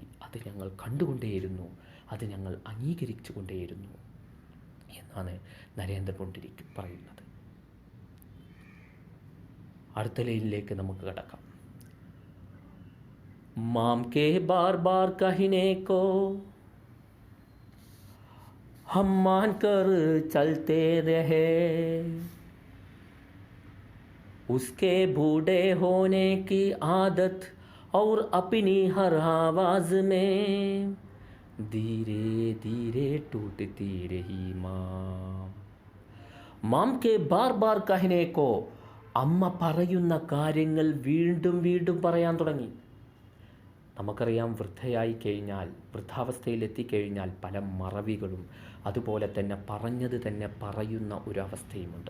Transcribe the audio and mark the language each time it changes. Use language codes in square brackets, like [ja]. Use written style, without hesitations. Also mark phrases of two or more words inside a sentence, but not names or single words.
[ml] അത് ഞങ്ങൾ കണ്ടുകൊണ്ടേയിരുന്നു, അത് ഞങ്ങൾ അംഗീകരിച്ചു കൊണ്ടേയിരുന്നു എന്നാണ് നരേന്ദ്രമോദി പറയുന്നത്. അടുത്ത ലൈനിലേക്ക് നമുക്ക് കടക്കാം. [hi] माँ के बार बार कहने को हम मान कर चलते रहे, उसके बूढ़े होने की आदत और अपनी हर आवाज में धीरे धीरे टूटती रही माँ. माँ के बार बार कहने को, [ml] അമ്മ പറയുന്ന കാര്യങ്ങൾ വീണ്ടും വീണ്ടും പറയാൻ തുടങ്ങി. നമുക്കറിയാം, വൃദ്ധയായി കഴിഞ്ഞാൽ, വൃദ്ധാവസ്ഥയിലെത്തിക്കഴിഞ്ഞാൽ പല മറവികളും അതുപോലെ തന്നെ പറഞ്ഞത് തന്നെ പറയുന്ന ഒരു അവസ്ഥയുമുണ്ട്.